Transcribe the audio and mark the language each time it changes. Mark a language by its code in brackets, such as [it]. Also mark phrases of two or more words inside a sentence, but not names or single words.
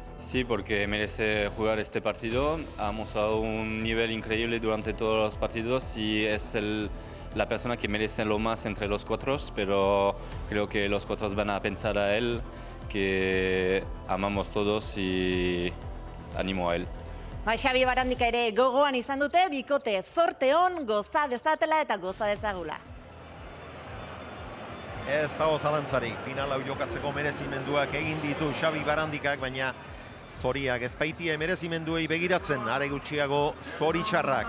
[es] Sí, porque merece jugar este partido, ha mostrado un nivel increíble durante todos los partidos y es la persona que merece lo más entre los cuatro, pero creo que los cuatro van a pensar a él, que amamos todos y animo a él. [eu] Xabi Barandika ere gogoan izan dute, bikote zorte on, goza dezatela eta goza dezagula. Ez dago zalantzarik, final hau jokatzeko merezimenduak egin ditu Xabi Barandikak, baina zoriak ez baitie merezimenduei begiratzen, are gutxiago zoritxarrak.